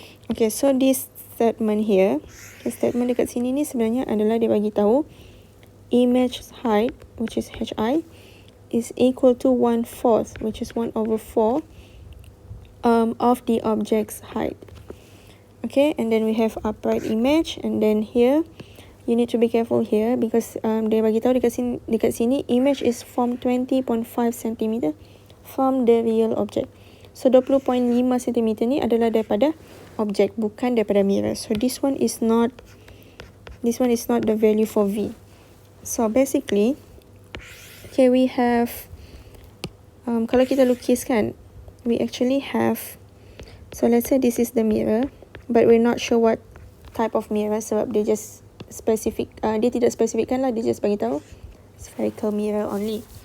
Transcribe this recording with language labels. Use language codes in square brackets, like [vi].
[en] Okay, so this statement here, the statement [ms] dekat sini ni sebenarnya adalah dia bagi tahu [en] image's height, which is HI, is equal to 1/4, which is 1/4 of the object's height. Okay, and then we have upright image, and then here you need to be careful here because [ms] dia bagi tahu dekat sini [en] image is formed 20.5 cm from the real object. [ms] So 20.5 cm ni adalah daripada object, bukan daripada mirror. [en] So this one is not the value for V. So basically, okay, we have [ms] kalau kita lukiskan, [en] we actually have, so let's say this is the mirror, but we're not sure what type of mirror [ms] sebab dia just specific, dia tidak spesifikkan lah, dia just bagi tahu [en] spherical mirror only.